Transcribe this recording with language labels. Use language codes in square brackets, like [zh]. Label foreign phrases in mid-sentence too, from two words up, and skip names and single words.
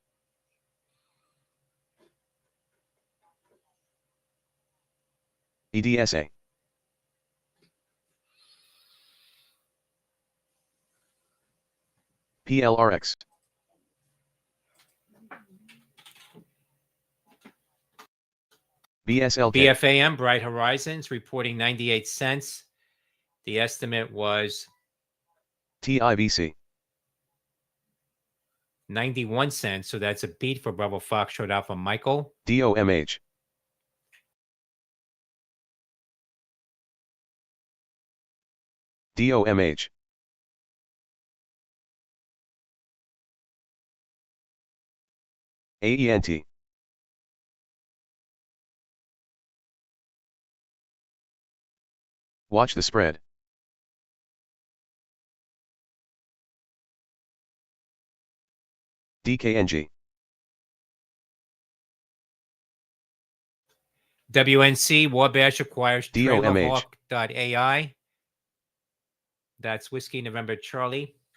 [en] EDSA. PLRX. BSLK. BFAM, Bright Horizons, reporting 98 cents. The estimate was TIBC. 91 cents, so that's a beat for Bravo Foxtrot Alpha Michael. DOMH. DOMH. AENT. Watch the spread. DKNG. WNC, Wabash acquires DOMH. TrailerHawk.ai. That's Whiskey November Charlie.